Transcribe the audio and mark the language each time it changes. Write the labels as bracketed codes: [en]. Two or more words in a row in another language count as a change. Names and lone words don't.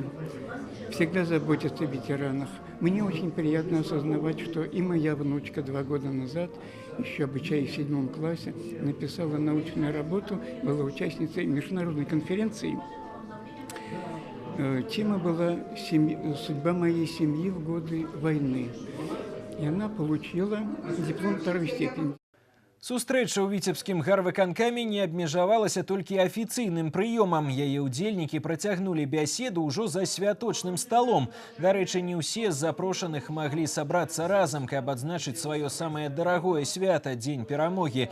[ru] Всегда заботятся о ветеранах. Мне очень приятно осознавать, что и моя внучка 2 года назад, еще обучаясь в 7 классе, написала научную работу, была участницей международной конференции. Тема была «Судьба моей семьи в годы войны». И она получила диплом 2-й степени. [be] Сустрэча ў віцебскім гарвыканкаме не абмежавалася толькі афіцыйным прыёмам. Яе ўдзельнікі працягнулі бяседу ўжо за святочным сталом. Дарэчы, не ўсе з запрошаных маглі сабрацца разам, каб адзначыць сваё самае дарагое свята – Дзень перамогі.